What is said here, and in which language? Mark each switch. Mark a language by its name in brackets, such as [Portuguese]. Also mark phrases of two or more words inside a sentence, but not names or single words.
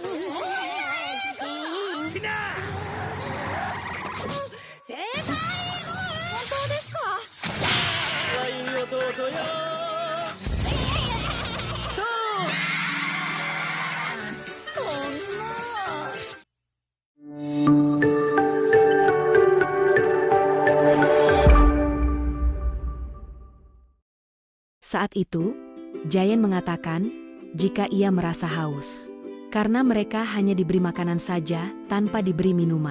[Japanese] ちな正解。本当ですか？可愛い弟よ。こんな。 [Indonesian] Saat itu, Giant mengatakan jika ia merasa haus. Karena mereka hanya diberi makanan saja tanpa diberi minuman.